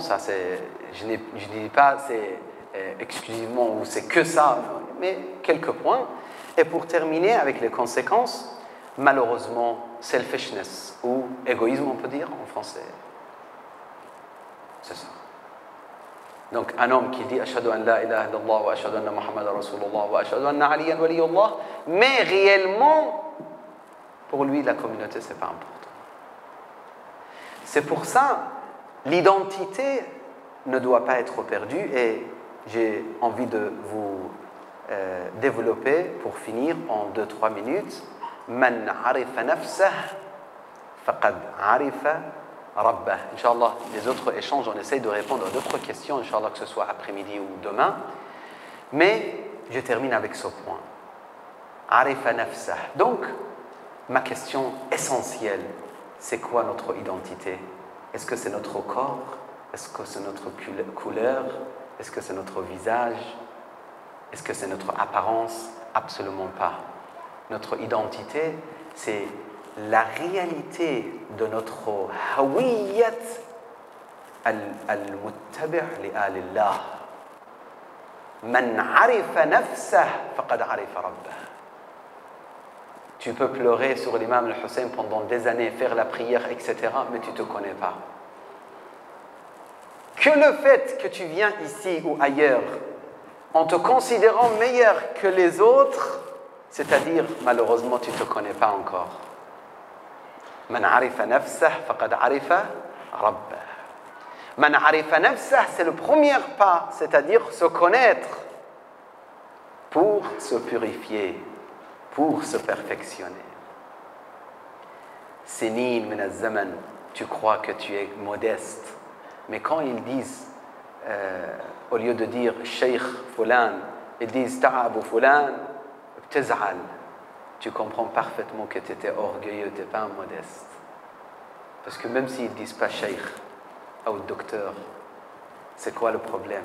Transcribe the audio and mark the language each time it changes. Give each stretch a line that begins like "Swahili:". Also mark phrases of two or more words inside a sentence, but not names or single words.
French: Ça, je ne dis pas c'est exclusivement ou c'est que ça, mais quelques points. Et pour terminer avec les conséquences, malheureusement, selfishness ou égoïsme, on peut dire en français. C'est ça. Donc, un homme qui dit «
Arabic: أشهد أن لا إله إلا الله وأشهد أن محمدا رسول الله وأشهد أن عليا ولي الله
French: » mais réellement, pour lui, la communauté, ce n'est pas important. C'est pour ça, l'identité ne doit pas être perdue et j'ai envie de vous développer, pour finir, en 2-3 minutes.
Arabic: من عرف نفسه فقد عرف ربه.
French: Inch'Allah, les autres échanges, on essaye de répondre à d'autres questions, Inch'Allah, que ce soit après-midi ou demain. Mais je termine avec ce point.
Arabic: عرف نفسه.
French: Donc, ma question essentielle, c'est quoi notre identité? Est-ce que c'est notre corps? Est-ce que c'est notre couleur? Est-ce que c'est notre visage? Est-ce que c'est notre apparence? Absolument pas. Notre identité, c'est la réalité de notre
Arabic: هوية المتبع لآل الله. من عرف نفسه فقد عرف ربه.
French: Tu peux pleurer sur l'imam al-Hussein pendant des années, faire la prière, etc., mais tu ne te connais pas. Que le fait que tu viens ici ou ailleurs, en te considérant meilleur que les autres, c'est-à-dire, malheureusement, tu ne te connais pas encore.
Arabic: من عرف نفسه فقد عرف ربه. من عرف نفسه,
French: c'est le premier pas, c'est-à-dire se connaître pour se purifier, pour se perfectionner.
Arabic: سنين من الزمان,
French: tu crois que tu es modeste, mais quand ils disent, au lieu de dire Cheikh Fulan, ils disent Ta'abu Fulan, Tez'al, tu comprends parfaitement que tu étais orgueilleux, tu n'es pas un modeste. Parce que même s'ils ne disent pas Cheikh ou docteur, c'est quoi le problème?